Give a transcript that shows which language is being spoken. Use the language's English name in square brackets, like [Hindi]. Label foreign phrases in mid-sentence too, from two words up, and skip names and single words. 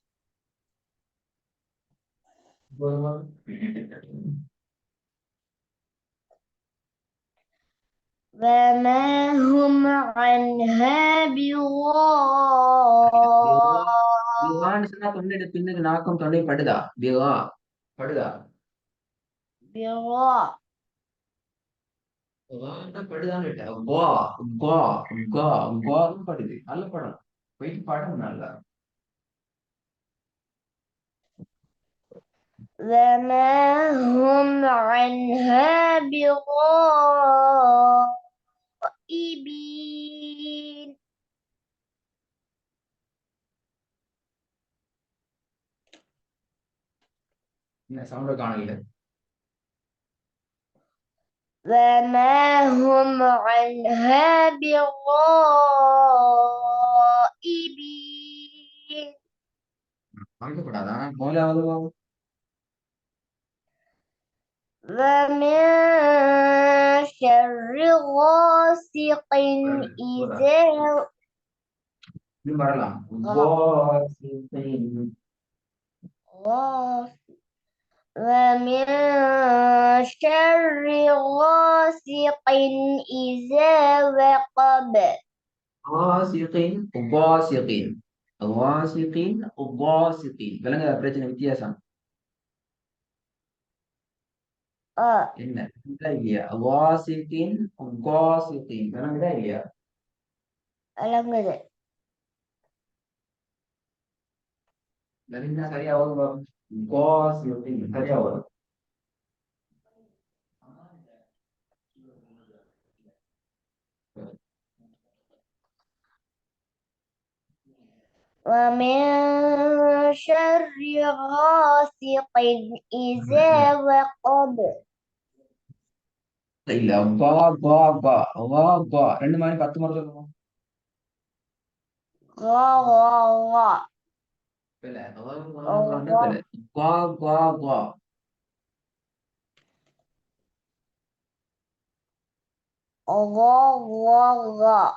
[Arabic] وما هم عنها [Tamil] பிவான்னு சொன்னா தொண்டையில பின்னுக்கு நாக்கும் தொண்டையும் படுதா? பிவா படுதா? [Arabic] بغائبين. [Tamil] படுதான்னு கேட்டேன். கா கா கா கான்னு படுது. நல்ல படம், போயிட்டு படம் நல்லா. [Arabic] وما هم عنها بغائبين. [Tamil] என்ன சவுண்ட காணல? [Arabic] وما هم عنها بغائبين. [Tamil] கவலைப்படாதா, முதலாவது [Arabic] ومن شر غاسق إذا [Tamil] இன்னும் வரலாம். [Arabic] غاس. ومن شر غاسق إذا وقب. [Tamil] வாசிகின் உபாசிகின், வாசிகின் உபாசிகின், விளங்குதா பிரச்சனை? வித்தியாசம் என்ன? இல்லையா? வாசிகின் உபாசிகின், விளங்குதா இல்லையா? விளங்குது. விளங்குதா? சரியா வரும். உபாசிகின் சரியா வரும். [Arabic] ومن شر غاسق إذا وقب. [Tamil] இல்ல, வா வா வா வா வா, ரெண்டு மாதிரி 10 முறை சொல்லணும். [Arabic] غا غا غا. [Tamil] பிள்ளை, பிள்ளை. வா வா வா. [Arabic] غا غا غا.